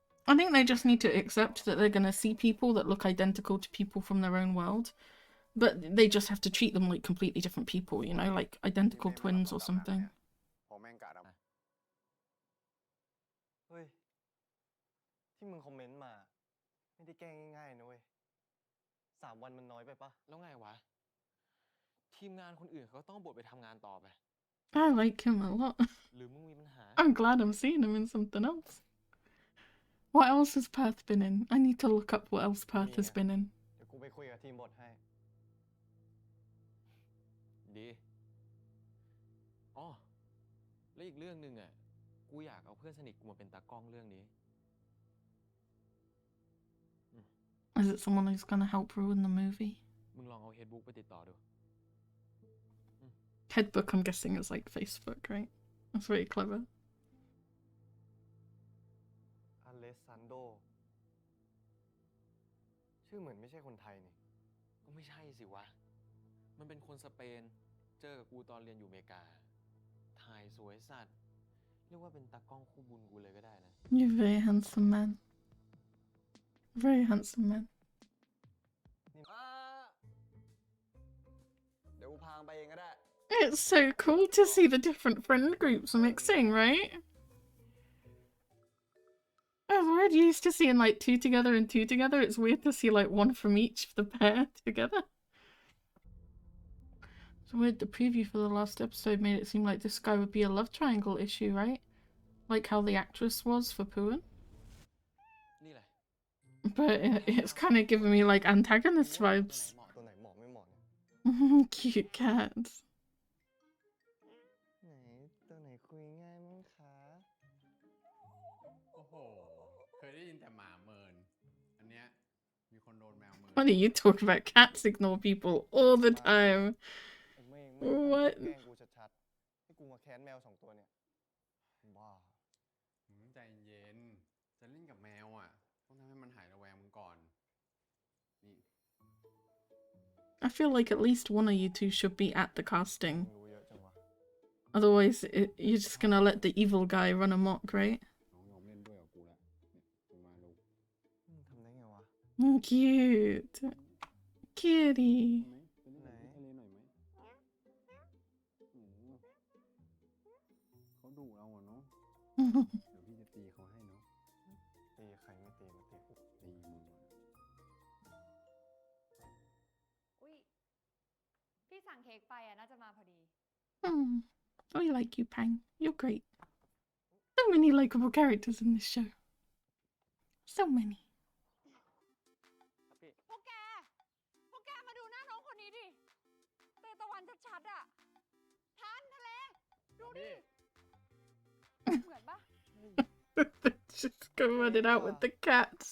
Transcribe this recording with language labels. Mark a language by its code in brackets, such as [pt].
[en] I think they just need to accept that they're gonna see people that look identical to people from their own world, but they just have to treat them like completely different people, you know, like identical twins or something. [th] พอแม่งกะดำ เฮ้ย ที่มึงคอมเมนต์มา ไม่ได้แก้ง่ายๆนะเว้ย 3 วันมันน้อยไปปะ แล้วไงวะ ทีมงานคนอื่นเขาก็ต้องบทไปทำงานต่อไป [en] I like him a lot. [th] หรือมึงมีปัญหา [en] I'm glad I'm seeing him in something else. What else has Perth been in? I need to look up what else Perth has been in. [th] เดี๋ยวกูไปคุยกับทีมบทให้ ดี อ๋อ แล้วอีกเรื่องหนึ่งอ่ะ กูอยากเอาเพื่อนสนิทกูมาเป็นตากล้องเรื่องนี้ [en] Is it someone who's gonna help ruin the movie? [th] มึงลองเอาเฮดบุ๊กไปติดต่อดู [en] Headbook, I'm guessing, is like Facebook, right? That's really clever. [th] อเลสซานโด ชื่อเหมือนไม่ใช่คนไทยนี่ ก็ไม่ใช่สิวะ มันเป็นคนสเปน เจอกับกูตอนเรียนอยู่อเมริกา ถ่ายสวยสัตว์ เรียกว่าเป็นตากล้องคู่บุญกูเลยก็ได้นะ [en] You're a very handsome man. Very handsome man. [th] เดี๋ยวกูพาไปเองก็ได้ [en] It's so cool to see the different friend groups mixing, right? I'm already used to seeing like 2 together and 2 together. It's weird to see like 1 from each of the pair together. It's weird, the preview for the last episode made it seem like this guy would be a love triangle issue, right? Like how the actress was for Puan. [th] นี่แหละ [en] But it's kind of giving me like antagonist vibes. [th] ตัวไหนเหมาะไม่เหมาะเนี่ย [en] Cute cats. [th] ไหนตัวไหนคุยง่ายมั้งคะ โอ้โห เคยได้ยินแต่หมาเมิน อันเนี้ยมีคนโดนแมวเมิน [en] Funny, you talk about cats ignore people all the time. [th] ไอ้เม่ง [en] What? [th] แกล้งกูชัดๆให้กูมาแค้นแมว2 ตัวเนี่ย บ้า ใจเย็น จะเล่นกับแมวอ่ะ ต้องทำให้มันหายระแวงมึงก่อน นี่ [en] I feel like at least one of you 2 should be at the [th] มึ [en] casting. [th] งรู้เยอะจังวะ [en] Otherwise, you're just gonna let the evil guy run amok, right? [th] น้องยอมเล่นด้วยกับกูแล้วเนี่ยมึงมาลูก มึงทำได้ไงวะ [en] Cute. Kitty. [th] ไปเล่นกับที่ทะเลหน่อยไหมเขาดุเราอะเนาะ เดี๋ยวพี่จะตีเขาให้เนาะ ตีใครไม่ตีมาตีกู ตีมึงอะ อุ้ย พี่สั่งเค้กไปอ่ะ น่าจะมาพอดี [en] I like you, Pang. You're great. So many likable characters in this show. So many. [th] พวกแก มาดูหน้าน้องคนนี้ดิเตตะวันชัดๆอ่ะทันทะเล ดูดิ เหมือนปะ [en] Just go run it out with the cats.